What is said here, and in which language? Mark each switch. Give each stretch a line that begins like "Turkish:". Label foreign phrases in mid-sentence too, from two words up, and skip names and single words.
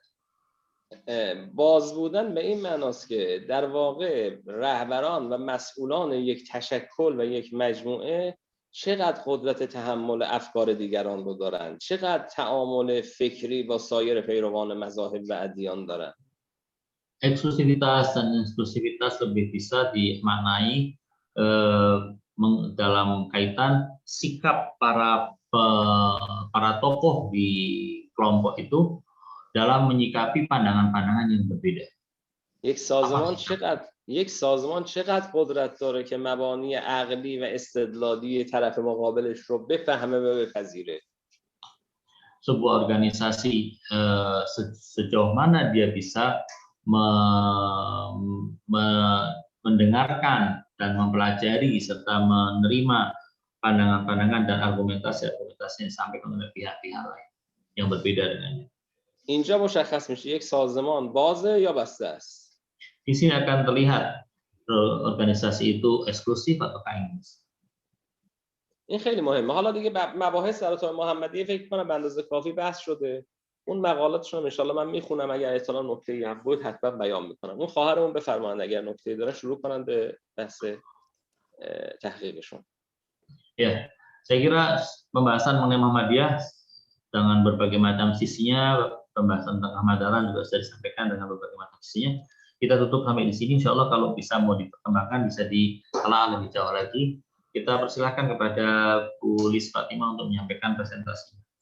Persian: باز بودن به این معناست که در واقع رهبران و مسئولان یک تشکل و یک مجموعه چقدر قدرت تحمل افکار دیگران رو دارن، چقدر تعامل فکری با سایر پیروان مذاهب و ادیان دارن.
Indonesian: Eksklusivitas dan inklusivitas lebih bisa dimaknai dalam kaitan sikap para tokoh di kelompok itu dalam menyikapi pandangan-pandangan yang berbeda.
Persian: یک سازمان چقدر قدرت داره که مبانی عقلی و استدلالی طرف مقابلش رو بفهمه و بپذیره.
Indonesian: Sebuah organisasi sejauh mana dia bisa mendengarkan dan mempelajari serta menerima pandangan-pandangan dan argumentasi-argumentasi yang disampaikan oleh pihak-pihak lain yang berbeda dengannya.
Persian: اینجا مشخص میشه یک سازمان بازه یا بسته است.
Indonesian: Di sini akan terlihat organisasi itu eksklusif atau inklusif.
Persian: این خیلی مهمه. حالا دیگه مباحث در اطاق محمدیه فکر کنم به اندازه کافی بحث شده. اون مقالاتشون
Arabic: ان شاءالله
Persian: من میخونم، اگر احتمالاً نکته‌ای هم بود حتما بیان میکنم. اون خواهرمون بفرمایید اگر نکته‌ای داره شروع کنن به بحث تحقیقشون.
Indonesian: Ya, saya kira pembahasan mengenai Muhammadiyah dengan berbagai macam sisinya, pembahasan tentang Ahmad Dahlan juga sudah disampaikan dengan berbagai macam sisinya. Kita tutup sampai di sini.
Arabic: إن شاء الله
Indonesian: kalau bisa mau diperkembangkan bisa ditelaah lebih jauh lagi. Kita persilahkan kepada Bu Lis Fatimah untuk menyampaikan presentasinya.